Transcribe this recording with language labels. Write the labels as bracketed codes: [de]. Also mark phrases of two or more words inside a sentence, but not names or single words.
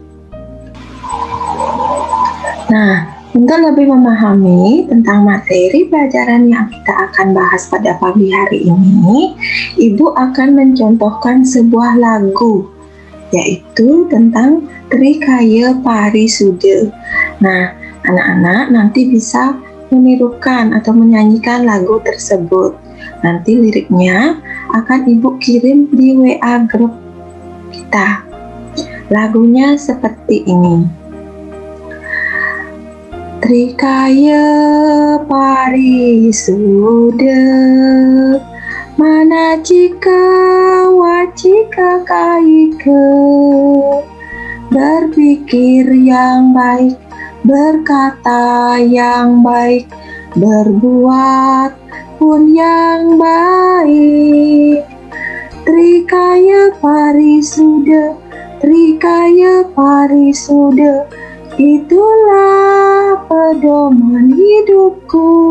[id] Nah, untuk lebih memahami tentang materi pelajaran yang kita akan bahas pada pagi hari ini, Ibu akan mencontohkan sebuah lagu, yaitu tentang Trikaya Parisuda. Nah, anak-anak nanti bisa menirukan atau menyanyikan lagu tersebut. Nanti liriknya akan Ibu kirim di WA grup kita. Lagunya seperti ini. [sa] Trikaya Parisuda, manacika wacika kaika, [id] berpikir yang baik, berkata yang baik, berbuat pun yang baik. Trikaya Parisuda, Trikaya Parisuda, itulah pedoman hidupku.